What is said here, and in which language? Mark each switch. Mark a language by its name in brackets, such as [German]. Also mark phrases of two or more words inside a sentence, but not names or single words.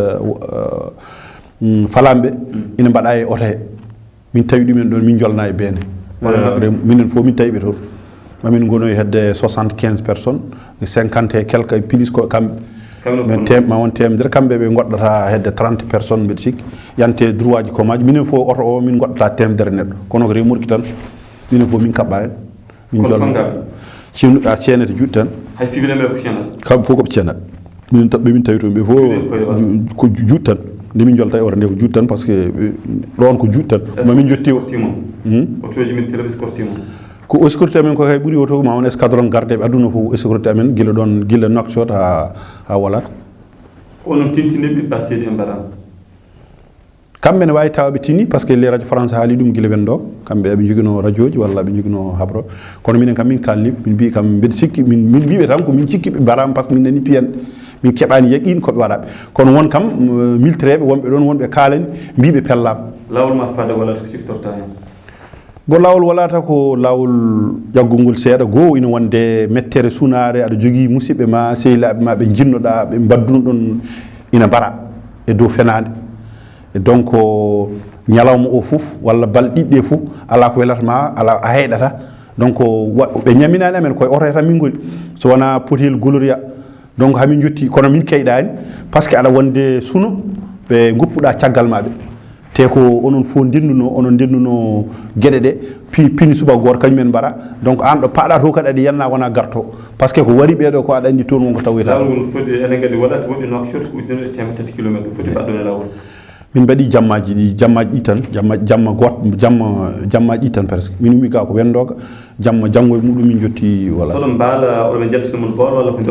[Fula] falamɓe ina mbaɗa e oto he min tawi ɗumen ɗon min jolna e beene minen fof min tawi ɓe toon mamin gonoy hedde 75 [French] personnes 50 et quelques [Fula] plus ko kamɓe ma won temedere kamɓe ɓe goɗɗata hedde 30 personnes mbeɗa sikki yante droit ji komaji minen fof oto o min goɗɗata temedere neɗɗo kono ko remorque tan minen fof min kaɓɓa hen min jolna ceenete juuɗe tan hay civil en ɓe ko ceenat kamɓe fof koɓe ceenat min tawi toon ɓe fof ko juuɗe tan nde min jolta e oto nde ko juuɗe tan [French] par ce que [Fula] ɗon ko juuɗe tan mamin jotti otoji min tele escortima ko sécurité amen ko kay ɓuuri oto ma on escadron gardeɓe aduna fof sécurité amen guila ɗon guila Nouakchott ha Walat ko onon tintini ɓiɓɓa seedi en mbaɗama kamɓe ne wawi tawaɓe tini [French] par ce que les radio France [Fula] haali ɗum guila wen ɗo kamɓe eɓe joguino radio ji walla ɓe joguino habro kono minen kam min kalni min mbi kam mbeɗa sikki min mbiɓe tan ko min cikki ɓe mbarama [French] par ce que [Fula] min nani piyan min keɓani yaqin koɓe waɗaɓe kono won kam miltereɓe wonɓe ɗon wonɓe kaalani mbiɓe pellama lawol ma fadde walla ko ciftorta hen bo lawol walata ko lawol jaggolngol seeɗa goo ina wonde mettere sunare aɗa jogui musidɓe ma sehilaɓe ma ɓe jinnoɗa ɓe badduno ɗon ina mbara e dow fenade e donc ñalawma o foof walla balɗe ɗiɗɗe foof ala ko welatama ala a heyɗata donc ɓe ñaminani amen koye oto tan min goni so wona potel goloria donc hamin jotti kono min keyɗani [French] par ce que [Fula] aɗa wonde suno ɓe goppuɗa caggal maɓe te ko onon fof ndennuno gueɗe ɗe pini suba goto kañumen mbara donc an ɗo paɗa to kadi aɗa yanna wona garto [French] par ce que [Fula] ko wari ɓeɗo ko aɗa andi toon wonko tawoyta lawol foti enen kadi waɗata woɗɗi Nouakchott ko ujunere temedde tati kilométre foti mbaɗɗon e lawol min mbaɗi jammaji ɗi jammaji tan jammaji ɗi tan presque min umi ga ko wendoga janggo e muɗum min jotti voilà soɗon mbaala oɗon jaltinomon bool walla ko